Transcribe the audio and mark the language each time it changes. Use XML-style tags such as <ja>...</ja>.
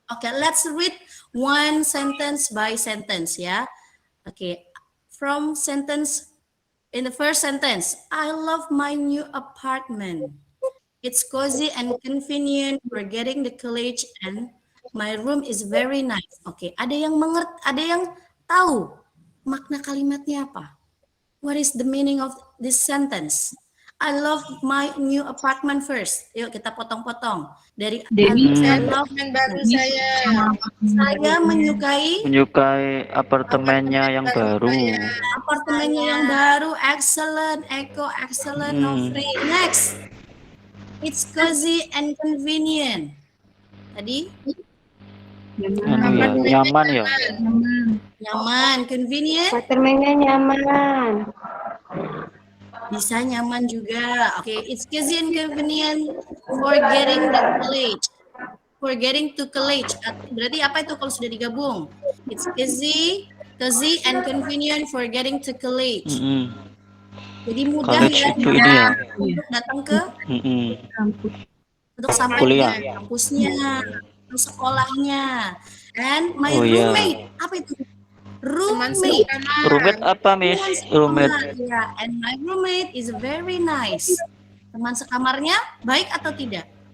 <en>Oke, let's read one sentence by sentence ya. Oke, from sentence, in the first sentence, I love my new apartment. It's cozy and convenient for getting the college and my room is very nice.</en> <id>Oke, ada yang ada yang tahu makna kalimatnya apa?</id> <en>What is the meaning of this sentence? I love my new apartment first.</en> <id>Yuk kita potong-potong. Dari</id> <en>I love</en> <id>baru saya menyukai apartemennya yang baru. Apartemennya yang baru.</id> <en>Excellent, Eko, excellent, Nofri. Next. It's cozy and convenient.</en> <id>Tadi? Nyaman ya. Nyaman, convenient. Apartemennya nyaman. Bisa nyaman juga.</id> <en>Oke, it's cozy and convenient for getting the college. For getting to college.</en> <id>Berarti apa itu kalau sudah digabung?</id> <en>It's cozy and convenient for getting to college.</en> <id>Jadi mudah</id> <en>College</en> <id>ya itu ini ya. untuk datang ke untuk sampai Kuliah. ke kampusnya, ke sekolahnya.</id> <en>And my</en> <id>Oh, iya. roommate, apa itu? Roommate. Roommate apa, Miss? Roommate.</id> <en>Ya, and my roommate is very nice.</en> <id>Teman sekamarnya baik atau tidak?</id>